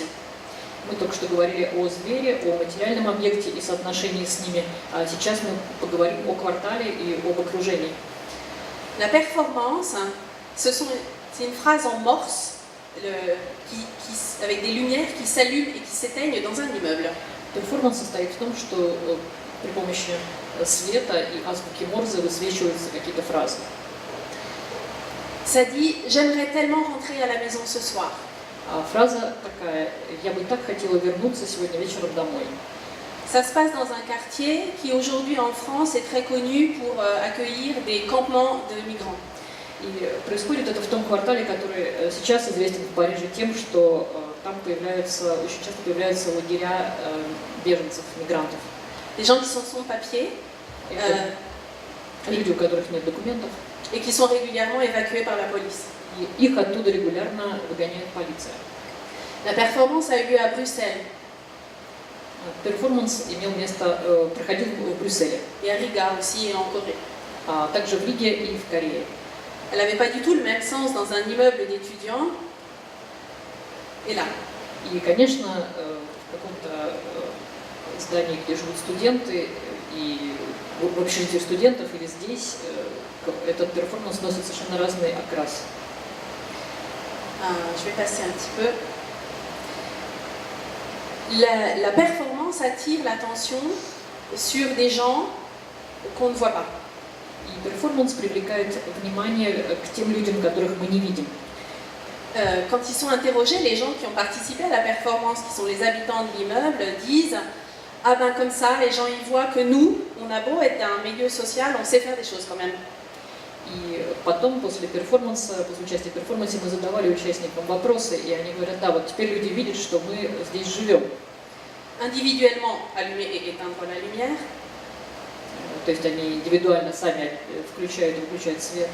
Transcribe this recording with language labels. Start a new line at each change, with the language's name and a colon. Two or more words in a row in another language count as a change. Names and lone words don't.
Russian: Мы только что говорили о zвере, о материальном объекте и соотношении с ними. А сейчас мы поговорим о квартале и об окружении.
French: La performance, c'est une phrase en morse avec des lumières qui s'allument et qui s'éteignent dans un immeuble.
Russian: Перформанс состоит в том, что при помощи света и азбуки Морзе высвечиваются какие-то фразы.
French: Ça dit « J'aimerais tellement rentrer à la maison ce soir ».
Russian: А фраза такая: «Я бы так хотела вернуться сегодня вечером домой».
French: Ça se passe dans un quartier qui aujourd'hui en France est très connu pour accueillir des campements de migrants.
Russian: И происходит это в том квартале, который сейчас известен в Париже тем, что там очень часто появляются лагеря беженцев, мигрантов.
French: Des gens qui sont sans papier
Russian: Люди, у которых нет документов.
French: et qui sont régulièrement évacués par la police.
Russian: И их оттуда регулярно выгоняет полиция.
French: La performance a eu lieu à Bruxelles
Russian: Перформанс проходил в Брюсселе,
French: et à Riga aussi et en Corée.
Russian: а также в Риге и в Корее.
French: Elle n'avait pas du tout le même sens dans un immeuble d'étudiants et là.
Russian: И, конечно, в каком-то здании, где живут студенты, и в общежитии студентов или здесь, этот перформанс носит совершенно разный окрас.
French: Je vais passer un petit peu. La performance attire l'attention sur des gens qu'on ne voit pas.
Russian: И перформанс привлекает внимание к тем людям, которых мы не видим.
French: Quand ils sont interrogés, les gens qui ont participé à la performance, qui sont les habitants de l'immeuble, disent « Ah ben comme ça, les gens ils voient que nous, on a beau être un milieu social, on sait faire des choses quand même. »
Russian: И потом, после участия в перформансе, мы задавали участникам вопросы, и они говорят: да, вот теперь люди видят, что мы здесь живем.
French: Individuellement, allumer et éteindre la lumière.
Russian: То есть они индивидуально сами включают и выключают свет.